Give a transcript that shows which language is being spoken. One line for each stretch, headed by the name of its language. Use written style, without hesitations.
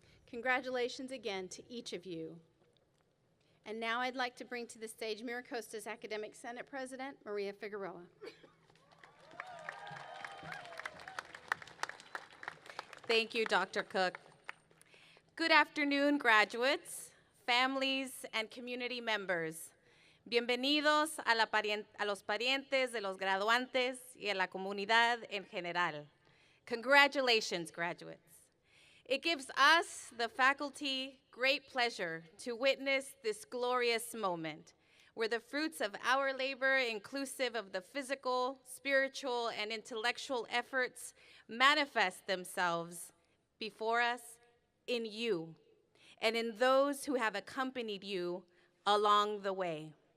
English: Congratulations again to each of you. And now I'd like to bring to the stage MiraCosta's Academic Senate President, Maria Figueroa. Thank you, Dr. Cook. Good afternoon, graduates, families, and community members.
Spanish: Bienvenidos a los parientes de los graduantes y a la comunidad en general.
English: Congratulations, graduates. It gives us, the faculty, great pleasure to witness this glorious moment where the fruits of our labor, inclusive of the physical, spiritual, and intellectual efforts, manifest themselves before us in you and in those who have accompanied you along the way.